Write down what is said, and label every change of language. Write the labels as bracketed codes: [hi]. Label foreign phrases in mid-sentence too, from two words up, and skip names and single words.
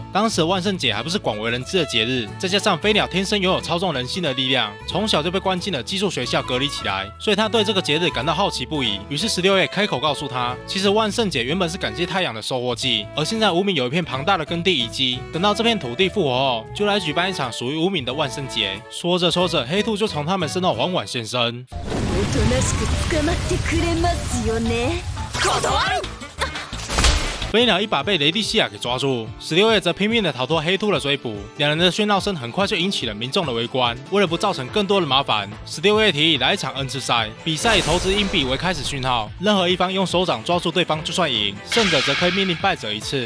[zh] 当时的万圣节还不是广为人知的节日，再加上飞鸟天生拥有操纵人心的力量，从小就被关进了寄宿学校隔离起来，所以他对这个节日感到好奇不已。于是16叶开口告诉他，其实万圣节原本是感谢太阳的收获季，而现在无名有一片庞大的耕地遗迹，等到这片土地复活后，就来举办一场属于无名的万圣节。说着说着，黑兔就从他们身后缓缓现身。 [ja] おとなしく捕まってくれますよね。断る。 [zh] 飞鸟一把被雷蒂西亚给抓住，16叶则拼命的逃脱黑兔的追捕。两人的喧闹声很快就引起了民众的围观。为了不造成更多的麻烦，16叶提议来一场恩赐赛。比赛以投掷硬币为开始讯号，任何一方用手掌抓住对方就算赢，胜者则可以命令败者一次。